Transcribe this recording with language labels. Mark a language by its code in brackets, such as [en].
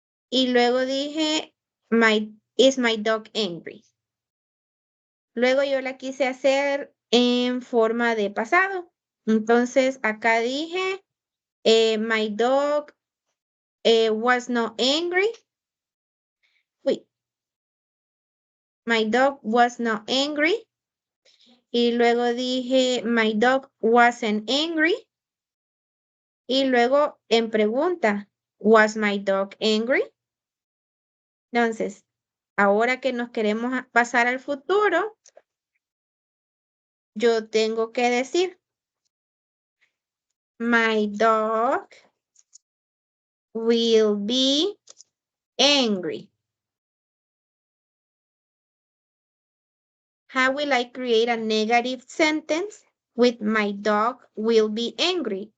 [es] Y luego dije [en] is my dog angry. [es] Luego yo la quise hacer en forma de pasado. Entonces acá dije [en] my dog was not angry. Wait. My dog was not angry. [es] Y luego dije [en] my dog wasn't angry. [es] Y luego en pregunta, [en] was my dog angry? [es] Entonces, ahora que nos queremos pasar al futuro, yo tengo que decir, [en] my dog will be angry. How will I create a negative sentence with my dog will be angry?